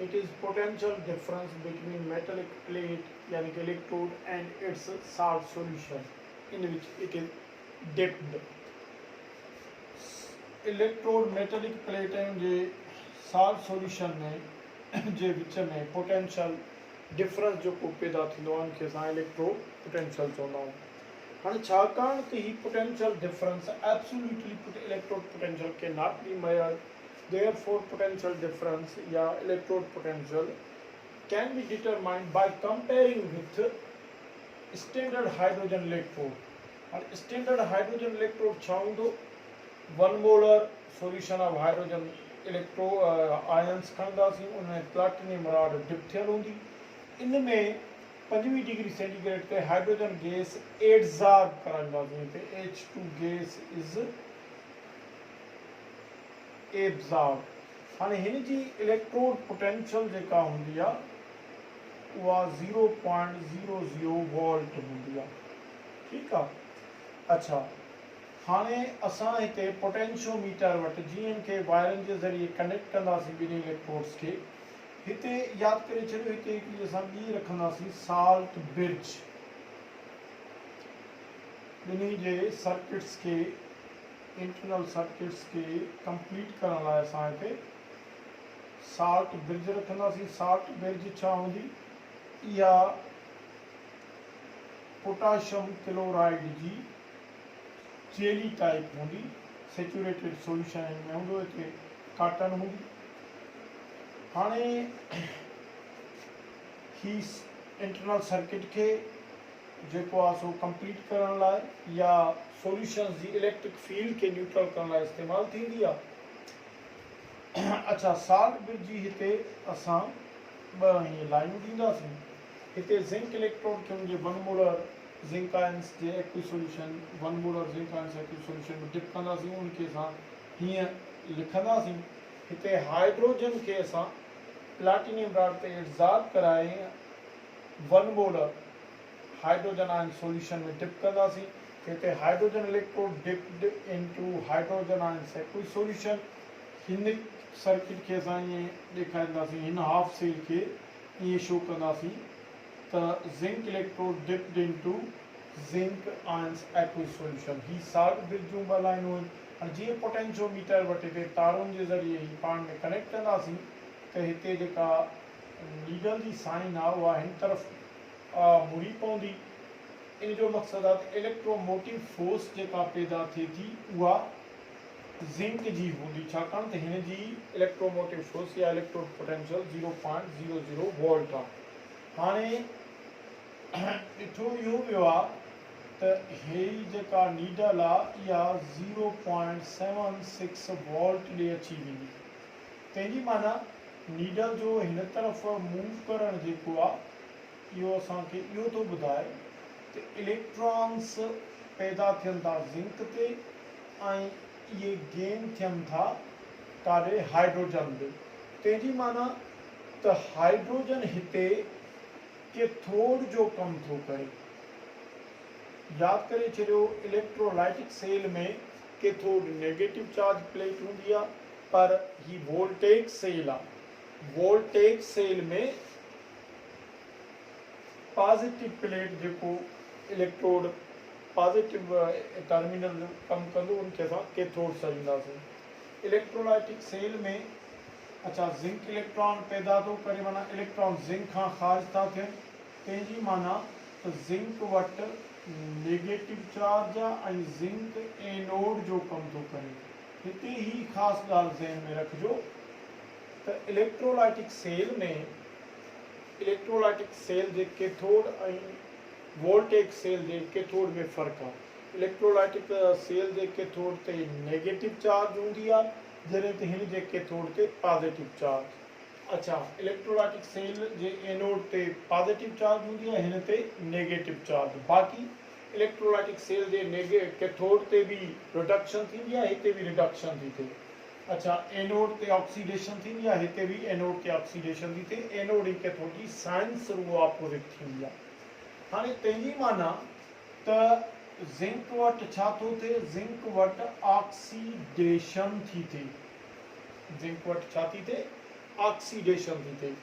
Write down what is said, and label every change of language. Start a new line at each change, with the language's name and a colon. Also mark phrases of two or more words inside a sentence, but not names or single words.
English: It is potential difference between metallic plate
Sindhi: यानी कि
English: electrode and its salt solution in which it is dipped. electrode metallic plates
Sindhi: जे
English: salt solution
Sindhi: में जे विच में
English: potential difference
Sindhi: जो को पैदा थींदो आहे उनखे असां
English: electrode potential
Sindhi: चवंदा आहियूं। हाणे छाकाणि त ही
English: potential difference absolutely electrode potential के not be measured, therefore potential difference या electrode potential can be determined by comparing with standard hydrogen electrode।
Sindhi: हाणे
English: standard hydrogen electrode
Sindhi: छा हूंदो?
English: 1 molar solution of hydrogen electro ions
Sindhi: खणंदासीं, उनमें
English: platinum rod dip
Sindhi: थियल हूंदी। इनमें 25
English: degree centigrade
Sindhi: ते
English: hydrogen gas adsorb
Sindhi: कराईंदासीं।
English: हिते H2 gas is absorb.
Sindhi: हाणे हिन जी
English: electrode potential
Sindhi: जेका हूंदी आहे उहा 0.00 वोल्ट हूंदी आहे। ठीकु आहे। अच्छा, हाणे असां हिते पोटेंशियोमीटर वटि जीअं के वायरनि जे ज़रिए कनेक्ट कंदासीं ॿिन्ही इलेक्ट्रोड्स खे, हिते यादि करे छॾियो, हिते हिकिड़ी असां ॿी रखंदासीं
English: salt bridge.
Sindhi: ॿिन्ही जे सर्किट्स के
English: internal circuits
Sindhi: के कंप्लीट करण लाइ असां हिते
English: salt bridge
Sindhi: रखंदासीं।
English: salt bridge
Sindhi: छा हूंदी? इहा
English: potassium chloride
Sindhi: जी
English: jelly type
Sindhi: हूंदी,
English: saturated solution
Sindhi: में हूंदो, हिते कॉटन हूंदी। हाणे ही
English: internal circuit
Sindhi: के जेको आहे सो कंप्लीट करण लाइ या सॉल्यूशन जी
English: electric field
Sindhi: के न्यूट्रल करण लाइ इस्तेमालु थींदी आहे। अच्छा,
English: salt bridge
Sindhi: जी हिते असां ॿ हीअं लाइनूं ॾींदासीं। हिते
English: zinc electrode
Sindhi: खे हुनजे
English: 1 molar zinc ions
Sindhi: जे
English: aqueous solution 1 molar zinc ions aqueous solution
Sindhi: में डिप कंदासीं, उनखे असां हीअं लिखंदासीं। हिते हाइड्रोजन के असां
English: platinum rod
Sindhi: ते एडज़ॉर्ब कराए
English: 1 molar hydrogen ion solution
Sindhi: में डिप कंदासीं।
English: हिते hydrogen electrode dipped into hydrogen ions aqueous solution.
Sindhi: हिन सर्किट के असां ईअं ॾेखारींदासीं, हिन
English: half cell
Sindhi: खे ईअं शो कंदासीं त
English: zinc electrode dipped into zinc ions aqueous solution.
Sindhi: ही
English: salt bridge
Sindhi: जूं ॿ लाइनूं आहिनि। हाणे जीअं पोटेंशियोमीटर वटि हिते तारुनि जे ज़रिए ही पाण में कनेक्ट कंदासीं त हिते जेका नीडल जी साइन आहे उहा हिन तरफ़ मुड़ी पवंदी। इन जो मक़सदु आहे त
English: electromotive force
Sindhi: जेका पैदा थिए थी उहा ज़िंक जी हूंदी, छाकाणि त हिन जी
English: electromotive force
Sindhi: या
English: electrode potential
Sindhi: 0.00 वोल्ट आहे। हाणे ॾिठो इहो वियो आहे त हे जेका नीडल आहे इहा 0.76 वोल्ट ॾे अची वेंदी। तंहिंजी माना नीडल जो हिन तरफ़ मूव करणु जेको आहे इहो असांखे इहो थो ॿुधाए त इलेक्ट्रॉन्स पैदा थियनि था ज़िंक ते ऐं इहे गेन थियनि था काॾे हाइड्रोजन ते। तंहिंजी माना त हाइड्रोजन हिते कैथोड जो कमु थो करे। यादि करे छॾियो,
English: electrolytic cell
Sindhi: में कैथोड
English: negative charge plate
Sindhi: हूंदी आहे, पर ही
English: voltage cell
Sindhi: आहे।
English: voltage cell
Sindhi: में
English: positive plate
Sindhi: जेको
English: electrode positive terminal
Sindhi: कमु कंदो उनखे असां कैथोड सॾींदासीं।
English: electrolytic cell
Sindhi: में अच्छा
English: zinc electron
Sindhi: पैदा थो करे, माना इलेक्ट्रॉन ज़िंक खां ख़ारिज था थियनि। तंहिंजी माना त ज़िंक वटि
English: negative charge
Sindhi: आहे ऐं
English: zinc anode
Sindhi: जो कमु थो करे। हिते ही ख़ासि ॻाल्हि ज़हन में रखिजो त
English: electrolytic cell
Sindhi: जे कैथोड ऐं
English: voltage cell
Sindhi: जे कैथोड में फ़र्क़ु आहे।
English: electrolytic cell
Sindhi: जे कैथोड ते
English: negative charge
Sindhi: हूंदी आहे, जॾहिं त हिन जे कैथोड ते
English: positive charge.
Sindhi: अच्छा,
English: electrolytic cell
Sindhi: जे एनोड ते
English: positive charge
Sindhi: हूंदी आहे, हिन ते
English: negative charge.
Sindhi: बाक़ी
English: electrolytic cell
Sindhi: जे कैथोड ते बि रिडक्शन थींदी आहे, हिते बि रिडक्शन थी थिए। अच्छा, एनोड ते ऑक्सीडेशन थींदी आहे, हिते बि एनोड ते ऑक्सीडेशन थी थिए। एनोड ऐं कैथोड जी साइंस रुगो ऑपोजिट थींदी आहे। हाणे तंहिंजी माना त ज़िंक वटि छा थो थिए, ज़िंक वटि ऑक्सीडेशन थी थिए, ज़िंक वटि छा थी थिए, ऑक्सीडेशन थी थिए।